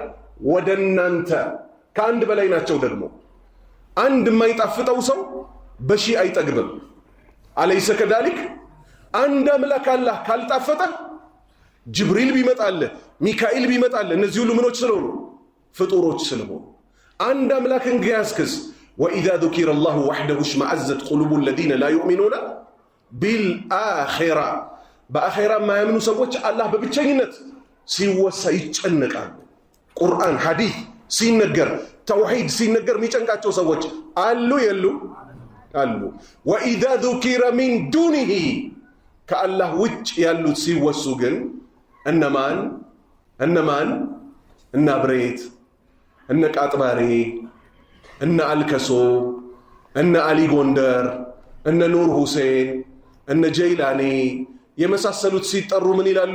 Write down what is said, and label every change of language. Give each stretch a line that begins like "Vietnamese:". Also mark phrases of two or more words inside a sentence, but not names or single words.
Amharic: ወደ እናንተ። ከአንድ በላይ ናቸው ደግሞ። አንድ የማይጣፍጠው ሰው በሺህ አይጠግብም።
Arabic: أليس كذلك?
Amharic: አንድ አምላክ አላህ ካልጣፈጠ ጅብሪል ቢመጣልህ ሚካኤል ቢመጣልህ እነዚህ ሁሉ ምኖች ስለሆኑ ፍጡሮች ስለሆኑ አንድ አምላክን ግያስክስ
Arabic: وإذا ذكر الله وحده اشمأزت قلوب الذين لا يؤمنون بالآخرة
Amharic: በአኺራ የማያምኑ ሰዎች አላህ በብቸኝነት ሲወሳ ይጨነቃሉ። ቁርአን ሐዲስ ሲነገር ተውሂድ ሲነገር የሚጨንቃቸው ሰዎች አሉ የሉ? አሉ።
Arabic: وإذا ذكر من دونه
Amharic: ከአላህ ውጭ ያሉት ሲወሱ ግን እነማን እነ አብሬት፣ እነ ቃጥባሬ፣ እነ አልከሶ፣ እነ አሊ ጎንደር፣ እነ ኑር ሁሴን፣ እነ ጀይላኔ የመሳሰሉት ሲጠሩ ምን ይላሉ?